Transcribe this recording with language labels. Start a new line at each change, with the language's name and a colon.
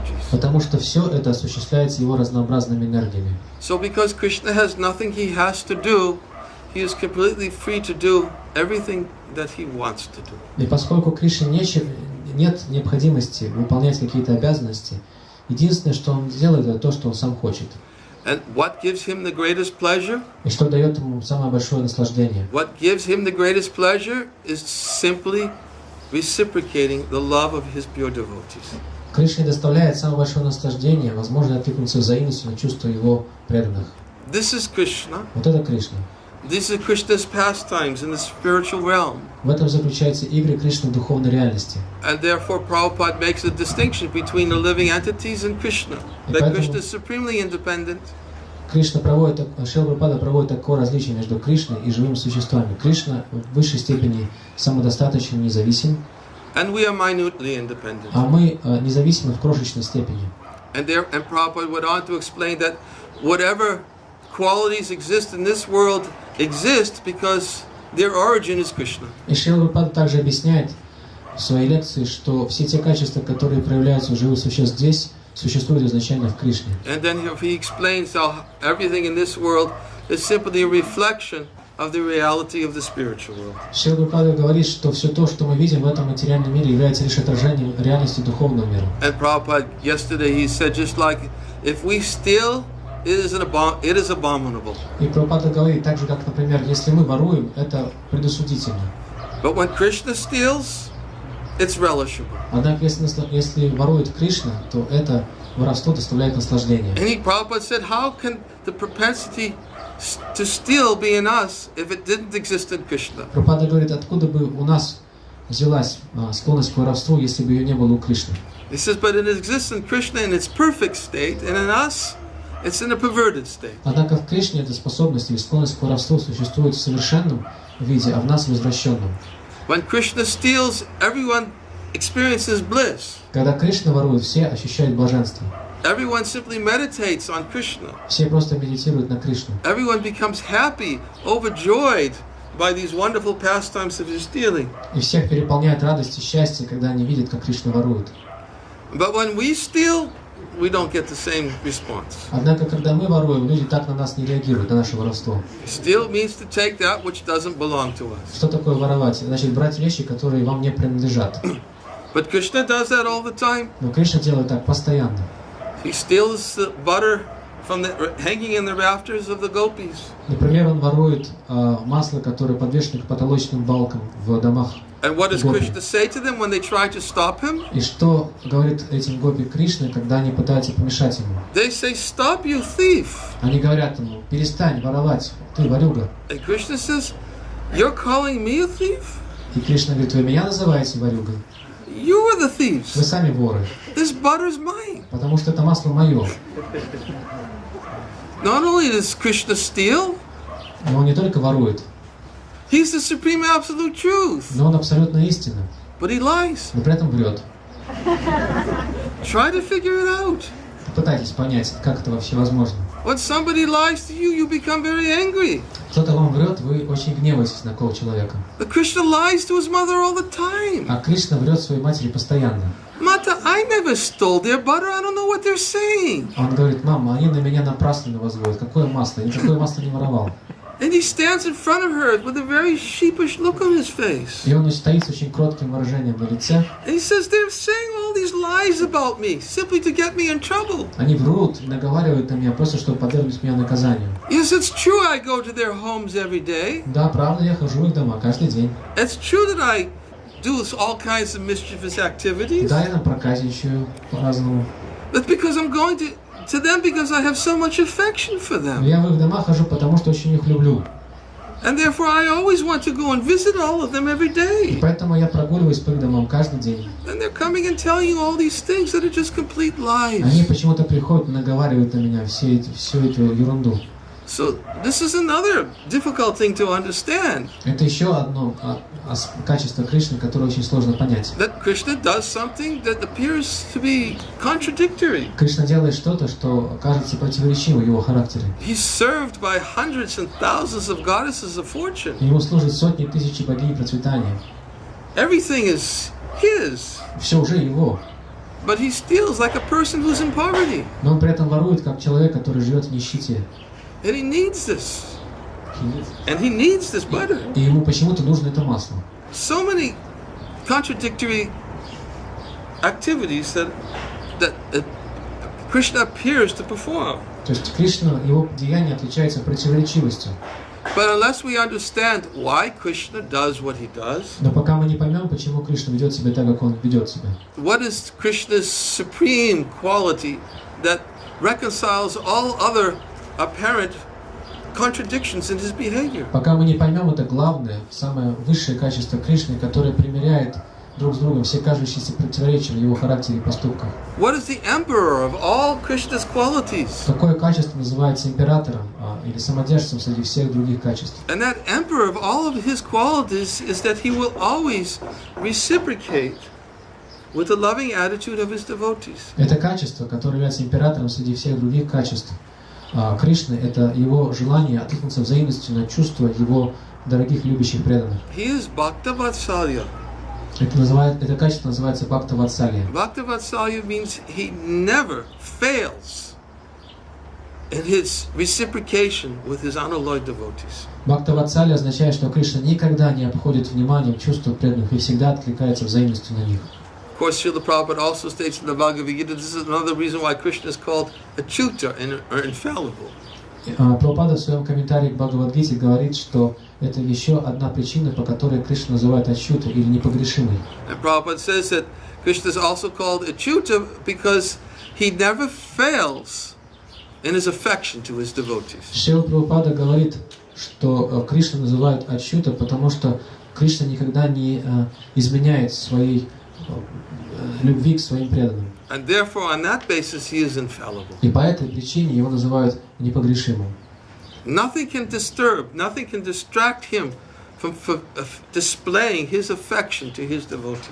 Russian: Потому что все это осуществляется его разнообразными энергиями.
English: So because Krishna has nothing he has to do, he is completely free to do everything that he wants to do.
Russian: И поскольку Кришне нет необходимости выполнять какие-то обязанности, единственное, что он делает, это то, что он сам хочет.
English: And what gives him the greatest pleasure?
Russian: И что дает ему самое большое наслаждение?
English: What gives him the greatest pleasure is simply reciprocating the love of his pure devotees.
Russian: Кришне доставляет самое большое наслаждение, возможно, откликнуться взаимностью на чувства его преданных.
English: This is Krishna.
Russian: Вот это Кришна.
English: These are Krishna's pastimes in the spiritual realm.
Russian: В этом заключаются игры Кришны в духовной реальности.
English: And therefore Prabhupada makes a distinction between the living entities and Krishna. That Krishna is supremely independent.
Russian: Шрила Прабхупада проводит такое различие между Кришной и живыми существами. Кришна в высшей степени самодостаточен, независим,
English: And we are minutely independent.
Russian: а мы независимы в крошечной степени.
English: And Prabhupada went on to explain that whatever qualities exist in this world exist because their origin is Krishna.
Russian: И Шрила Прабхупада также объясняет в своей лекции, что все те качества, которые проявляются у живых существ здесь, существуют изначально в Кришне.
English: And then he explains how everything in this world is simply a reflection of the reality of the spiritual world.
Russian: Шрила Прабхупада говорит, что все то, что мы видим в этом материальном мире, является лишь отражением реальности духовного мира.
English: And Prabhupada yesterday he said just like if we steal, it is abominable.
Russian: И Прабхупада говорит так же, как, например, если мы воруем, это предосудительно.
English: But when Krishna steals, it's relishable.
Russian: Однако, если ворует Кришна, то это воровство доставляет наслаждение.
English: And Prabhupada said, how can the propensity to steal be in us if it didn't exist in Krishna?
Russian: Прабхупада говорит, откуда бы у нас взялась склонность к воровству, если бы ее не было у Кришны.
English: He says, but it exists in Krishna in its perfect state, and in us, it's in a perverted state.
Russian: Однако в Кришне эта способность или склонность к воровству существует в совершенном виде, а в нас в извращенном.
English: When Krishna steals, everyone experiences bliss.
Russian: Когда Кришна ворует, все ощущают блаженство.
English: Everyone simply meditates on Krishna.
Russian: Все просто медитируют на Кришну.
English: Everyone becomes happy, overjoyed by these wonderful pastimes of his stealing.
Russian: И всех переполняет радость и счастье, когда они видят, как Кришна ворует.
English: But when we steal, we don't get the same response.
Russian: Однако, когда мы воруем, люди так на нас не реагируют, на наше воровство.
English: Steal means to take that which doesn't belong to us.
Russian: Что такое воровать? Значит, брать вещи, которые вам не принадлежат.
English: But Krishna does that all the time.
Russian: Но Кришна делает так постоянно.
English: He steals the butter from hanging in the rafters of the gopis.
Russian: Например, он ворует масло, которое подвешено к потолочным балкам в домах.
English: And what does Krishna say to them when they try to stop him?
Russian: И что говорит этим гопи Кришны, когда они пытаются помешать ему?
English: They say, "Stop, you thief!"
Russian: Они говорят ему: перестань воровать, ты ворюга.
English: And Krishna says, "You're calling me a thief?"
Russian: И Кришна говорит: вы меня называете ворюгой?
English: You are the thieves.
Russian: Вы сами воры.
English: This butter's mine.
Russian: Потому что это масло мое.
English: Not only does Krishna steal,
Russian: Но он не только ворует,
English: he's the supreme absolute truth.
Russian: но он абсолютно истина.
English: But he lies.
Russian: Но при этом врет.
English: Try to figure it out.
Russian: Попытайтесь понять, как это вообще возможно.
English: When somebody lies to you, you become very angry.
Russian: Кто-то вам врет, вы очень гневаетесь на такого человека.
English: But Krishna lies to his mother all the time.
Russian: А Кришна врет своей матери постоянно.
English: Mata, I never stole their butter. I don't know what they're saying.
Russian: Он говорит: мама, они на меня напрасно возводят. Какое масло? Я никакое масло не воровал.
English: And he stands in front of her with a very sheepish look on his face.
Russian: И он стоит с очень кротким выражением на лице.
English: And he says, they're saying all these lies about me simply to get me in trouble.
Russian: Они врут и наговаривают на меня просто, чтобы подвергнуть меня наказанию.
English: Yes, it's true I go to their homes every day.
Russian: Да, правда, я хожу в их дома каждый день.
English: It's true that I do all kinds of mischievous activities.
Russian: Да, я там проказничаю по-разному.
English: That's because I'm going to them because I have so much affection for
Russian: Но
English: them.
Russian: я в их дома хожу, потому что очень их люблю.
English: And therefore I always want to go and visit all of them every
Russian: И
English: day.
Russian: поэтому я прогуливаюсь по их домам каждый день.
English: And they're coming and telling you all these things that are just complete
Russian: Они
English: lies.
Russian: почему-то приходят и наговаривают на меня всю эту ерунду.
English: So this is another difficult thing to understand.
Russian: Это еще одно качество Кришны, которое очень сложно понять.
English: That Krishna does something that appears to be contradictory.
Russian: Кришна делает что-то, что кажется противоречиво его характере.
English: He's served by hundreds and thousands of goddesses of fortune.
Russian: Ему служат сотни тысяч богинь процветания.
English: Everything is his.
Russian: Все уже его.
English: But he steals like a person who's in poverty.
Russian: Но он при этом ворует, как человек, который живет в нищете.
English: And he needs this. And he needs this butter.
Russian: И ему почему-то нужно это масло.
English: So many contradictory activities that Krishna appears to perform.
Russian: То есть Кришна, его деяния отличаются противоречивостью.
English: But unless we understand why Krishna does what he does,
Russian: Но пока мы не поймем, почему Кришна ведет себя так, как он ведет себя,
English: what is Krishna's supreme quality that reconciles all other apparent contradictions in his behavior?
Russian: пока мы не поймем это главное, самое высшее качество Кришны, которое примиряет друг с другом все кажущиеся противоречия в его характере и поступках.
English: What is the emperor of all Krishna's qualities?
Russian: Какое качество называется императором или самодержцем среди всех других качеств?
English: And that emperor of all of his qualities is that he will always reciprocate with the loving attitude of his devotees.
Russian: Это качество, которое является императором среди всех других качеств Кришны, это его желание откликнуться взаимностью на чувства его дорогих любящих преданных.
English: He is Bhakta-vatsalya.
Russian: Это качество называется Бхакта-ватсалья.
English: Bhakta-vatsalya means he never fails in his reciprocation with his unalloyed devotees.
Russian: Бхакта-ватсалья означает, что Кришна никогда не обходит вниманием чувства преданных и всегда откликается взаимностью на них.
English: Of course, Srila Prabhupada also states in the Bhagavad-Gita, this is another reason why Krishna is called achyuta or infallible.
Russian: Прабхупада в своем комментарии к Бхагавад-Гите говорит, что это еще одна причина, по которой Кришна называют achyuta или непогрешимый.
English: And Prabhupada says that Krishna is also called achyuta because he never fails in his affection to his devotees.
Russian: Шрила Прабхупада говорит, что Кришна называют achyuta, потому что Кришна никогда не изменяет своей любви к своим преданным.
English: And therefore, on that basis, he is infallible.
Russian: И по этой причине его называют непогрешимым.
English: Nothing can disturb, nothing can distract him from displaying his affection to his devotees.